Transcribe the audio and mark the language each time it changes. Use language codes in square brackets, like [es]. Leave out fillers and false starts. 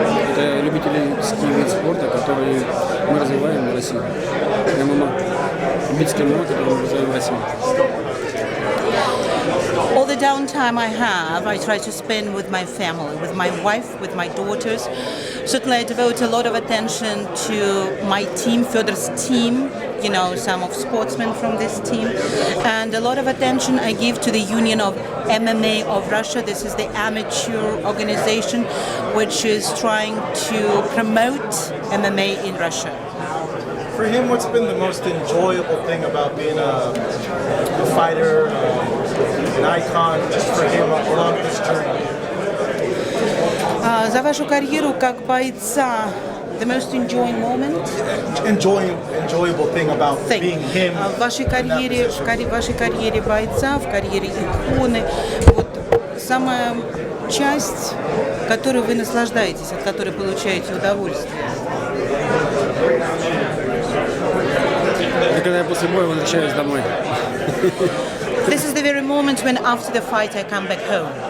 [ru] Это любительский вид спорта, который мы развиваем в России. ММА. Любительский ММА, который мы развиваем в России. [en] All the downtime I have, I try to spend with my family, with my wife, with my daughters. Certainly I devote a lot of attention to my team, Fedor's team, you know, some of sportsmen from this team. And a lot of attention I give to the Union of MMA of Russia. This is the amateur organization which is trying to promote MMA in Russia. For him, what's been the most enjoyable thing about being a fighter, an icon, just for him along this journey? [ru] За вашу карьеру как бойца, [en] the most enjoying moment? Enjoyable thing about being him. [ru] В вашей карьере бойца, в карьере иконы, вот самая часть, которой вы наслаждаетесь, от которой получаете удовольствие. Это когда я после боя возвращаюсь домой. [en] This is the very moment when after the fight I come back home.